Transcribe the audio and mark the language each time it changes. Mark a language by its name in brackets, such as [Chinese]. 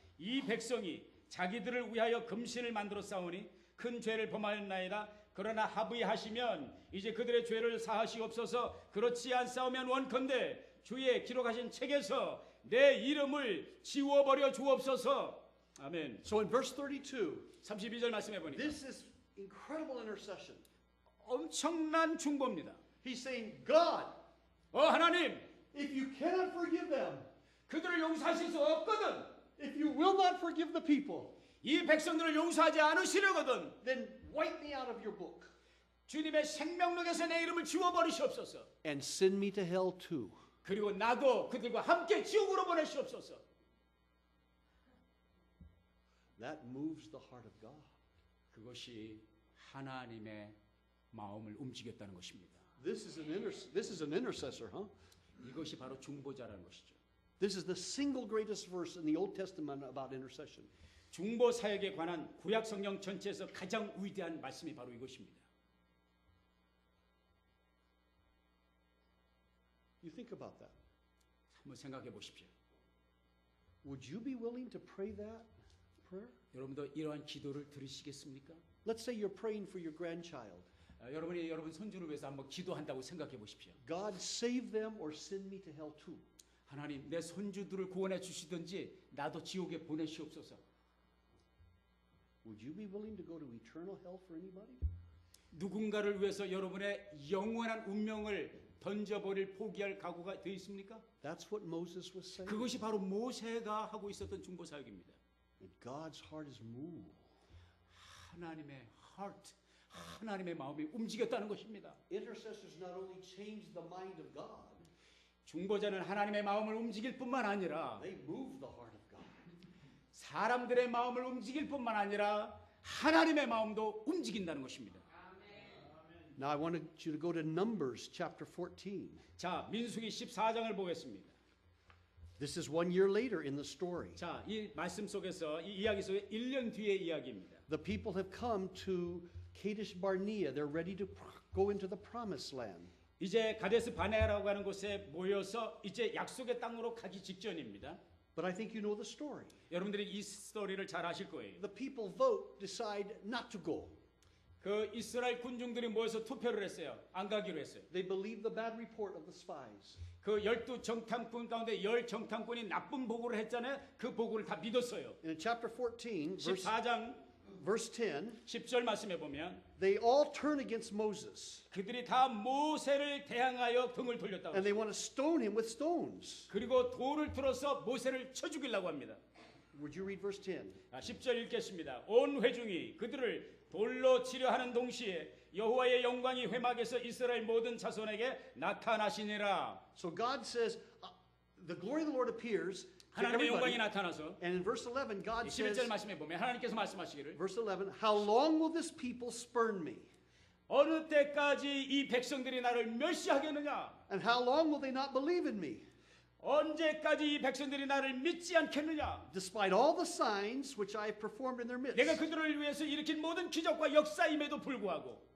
[Korean] 이 백성이 자기들을 위하여 금신을 만들어 싸우니 큰 죄를 범하였나이다. 그러나 합의하시면 이제 그들의 죄를 사하시옵소서. 그렇지 않사오면 원컨대 주의 기록하신 책에서 내 이름을 지워버려 주옵소서. 아멘. [English] So in verse 32, [Korean] 32절 말씀해 보니까 [English] this is incredible intercession. [Korean] 엄청난 중보입니다. [English] He's saying, God, [Korean] 하나님, [English] if you cannot forgive them, [Korean] 그들을 용서하실 수 없거든. [English] if you will not forgive the people, [Korean] 이 백성들을 용서하지 않으시려거든. [English] then wipe me out of your book [Korean] 주님의 생명록에서 내 이름을 지워버리시옵소서. [English] and send me to hell too. [Korean] 그리고 나도 그들과 함께 지옥으로 보내시옵소서. [English] That moves the heart of God. [Korean] 그것이 하나님의 마음을 움직였다는 것입니다. [English] This is an intercessor, huh? [Korean] 이것이 바로 중보자라는 것이죠. [English] This is the single greatest verse in the Old Testament about intercession. [Korean] 중보 사역에 관한 구약 성경 전체에서 가장 위대한 말씀이 바로 이것입니다. [English] You think about that. [Korean] 한번 생각해 보십시오. [English] Would you be willing to pray that prayer? [Korean] 여러분도 이러한 기도를 들으시겠습니까? [English] Let's say you're praying for your grandchild. [Korean] 여러분이 여러분 손주를 위해서 한번 기도한다고 생각해 보십시오. [English] God save them or send me to hell too. [Korean] 하나님, 내 손주들을 구원해 주시든지 나도 지옥에 보내시옵소서. [English] Would you be willing to go to eternal hell for anybody? [Korean] 누군가를 위해서 여러분의 영원한 운명을 던져버릴 포기할 각오가 되어 있습니까? [English] That's what Moses was saying. [Korean] 그것이 바로 모세가 하고 있었던 중보 사역입니다. [English] And God's heart is moved. [Korean] 하나님의 heart, 하나님의 마음이 움직였다는 것입니다. [English] Intercessors not only change the mind of God, [Korean] 중보자는 하나님의 마음을 움직일 뿐만 아니라 [English] they move the heart of God. [Korean] 사람들의 마음을 움직일 뿐만 아니라 하나님의 마음도 움직인다는 것입니다. [English] Now I wanted you to go to Numbers chapter 14. [Korean] 자, 민수기 14장을 보겠습니다. [English] This is 1 year later in the story. [Korean] 자, 이 말씀 속에서 이 이야기 속에 1년 뒤의 이야기입니다. [English] The people have come to Kadesh Barnea, they're ready to go into the promised land. [Korean] 이제 가데스 바네아라고 하는 곳에 모여서 이제 약속의 땅으로 가기 직전입니다. [English] But I think you know the story. [Korean] 여러분들이 이 스토리를 잘 아실 거예요. [English] The people vote, decide not to go. [Korean] 그 이스라엘 군중들이 모여서 투표를 했어요. 안 가기로 했어요. [English] They believe the bad report of the spies. [Korean] 그 12정탐꾼 가운데 10정탐꾼이 나쁜 보고를 했잖아요. 그 보고를 다 믿었어요. [English] And in chapter 14, [Korean] 14장 [English] verse 10, [Korean] 10절 말씀해 보면 [English] they all turn against Moses. [Korean] 그들이 다 모세를 대항하여 등을 돌렸다고 [English] And they want to stone him with stones. [Korean] 그리고 돌을 들어서 모세를 쳐 죽이려고 합니다. [English] Would you read verse 10? [Korean] 10절 읽겠습니다. 온 회중이 그들을 돌로 치려 하는 동시에 여호와의 영광이 회막에서 이스라엘 모든 자손에게 나타나시니라. [English] So God says, the glory of the Lord appears to [Korean] 하나님의 영광이 [English] everybody. [Korean] 나타나서 [English] And in verse 11, God [Korean] 11절 [English] says, [Korean] 말씀해 보면 하나님께서 말씀하시기를 [English] verse 11, how long will this people spurn me? [Korean] 어느 때까지 이 백성들이 나를 멸시하겠느냐? [English] And how long will they not believe in me? [Korean] 언제까지 이 백성들이 나를 믿지 않겠느냐? [English] Despite all the signs which I have performed in their [Korean] 내가 [English] midst, [Korean] 그들을 위해서 일으킨 모든 기적과 역사임에도 불구하고